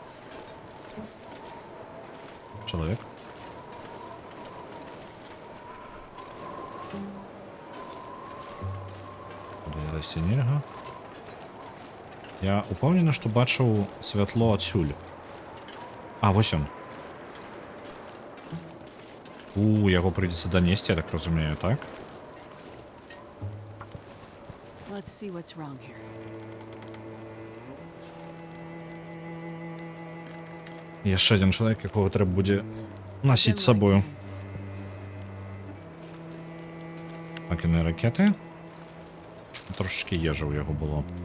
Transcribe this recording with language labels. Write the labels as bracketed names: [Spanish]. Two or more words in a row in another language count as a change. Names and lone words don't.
[Belarusian] Чалавек. Куды расці нельга. Я упэўнены, што бачыў святло адсюль. Вось ён. Яго прыйдзецца данесці, я так разумею, так? [English] Let's see what's wrong here. [Belarusian] Яшчэ адзін чалавек, якога трэба будзе насіць з сабою. Пакінуй ракеты. Трошечкі ежы ў яго было.